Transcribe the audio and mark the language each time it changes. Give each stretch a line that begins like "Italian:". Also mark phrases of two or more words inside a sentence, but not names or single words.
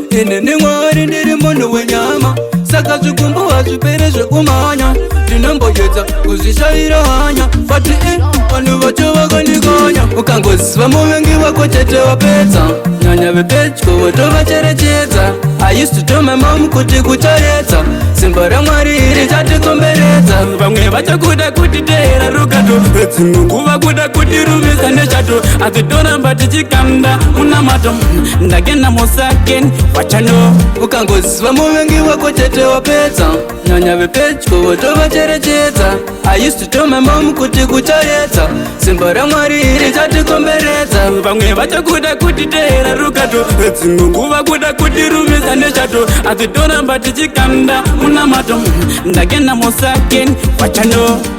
Shona: Ini ni Mwari, ndiri munhu wenyama, saka zvikumbu hazviperi zvekumhanya. Ndinomboedza kuzvishayira hanya, but i, vanhu vacho vakandikonya. Ukangoziva muvengi wako chete wapedza, nyanya vepedyo votovacherechedza.
English: I used to tell my mom
Shona: kuti kuchaedza, simba raMwari richatikomberedza. Vamwe vachakuda kuti teera rukato, dzimwe kuva kuda kuti rumisa nezvato, asi toramba tichikanda munamato. Ndakenda musaken, pachando. Ukangoziva muvengi wako chete wapedza, nyanya vepedyo votovacherechedza.
English: I used to tell my mom
Shona: kuti kuchaedza, simba raMwari richatikomberedza. Vamwe vachakuda kuti teera rukato, dzimwe kuva kuda kuti rumisa nezvato, asi toramba tichikanda munamato. Ndakenda musaken, pachando.